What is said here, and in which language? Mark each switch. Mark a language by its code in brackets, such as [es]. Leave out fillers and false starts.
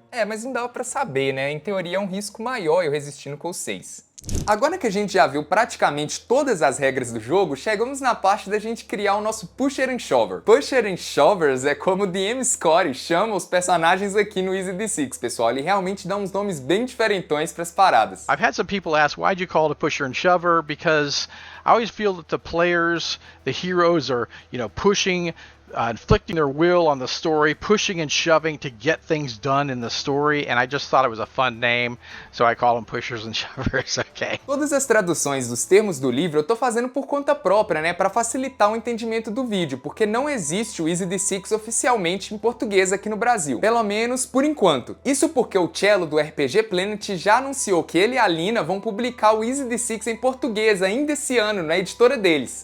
[pt] É, mas não dava pra saber, né? Em teoria é um risco maior eu resistindo com os 6. Agora que a gente já viu praticamente todas as regras do jogo, chegamos na parte da gente criar o nosso Pusher and Shover. Pusher and Shovers é como o DM Scotty chama os personagens aqui no Easy D6, pessoal. Ele realmente dá uns nomes bem diferentões pras paradas. [en] I've had some people ask, why'd you call it a pusher and shover? Because I always feel that the players, the heroes are, pushing, inflicting their will on the story, pushing and shoving to get things done in the story, and I just thought it was a fun name, so I call them pushers and shovers, okay? [pt] Todas as traduções dos termos do livro eu tô fazendo por conta própria, né, pra facilitar o entendimento do vídeo, porque não existe o Easy D6 oficialmente em português aqui no Brasil, pelo menos por enquanto. Isso porque o Cello do RPG Planet já anunciou que ele e a Lina vão publicar o Easy D6 em português ainda esse ano, na editora deles.